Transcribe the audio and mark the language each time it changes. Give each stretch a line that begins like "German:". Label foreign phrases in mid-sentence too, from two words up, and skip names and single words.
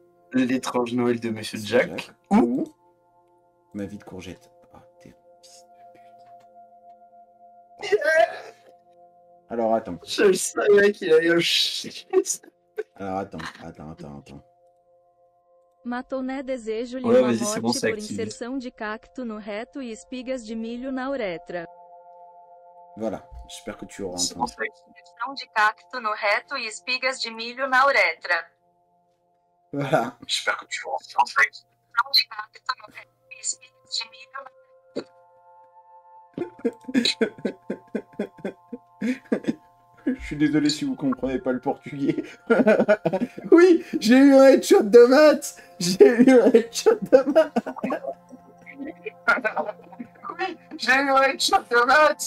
French: L'étrange Noël de Monsieur Jack. Ou ma vie de courgette. Ah, t'es fils de pute. Alors attends. Je savais qu'il allait un chien. Alors attends.
Portuguese: Matoné desejo-lhe
French: Ouais,
Portuguese: uma
French: vas-y, c'est bon,
Portuguese: morte
French: c'est
Portuguese: por
French: activé.
Portuguese: inserção de cacto no reto e espigas de milho na uretra.
French: Voilà, j'espère que tu auras C'est entendu. bon, c'est activé.
Portuguese: Inserção de cacto no reto e espigas de milho na uretra.
French: Voilà. J'espère que tu auras entendu.
Portuguese: Inserção de cacto no reto e espigas de milho na
French: Je suis désolé si vous comprenez pas le portugais. Oui, j'ai eu un headshot de maths. J'ai eu un headshot de maths. Oui, j'ai eu un headshot de maths.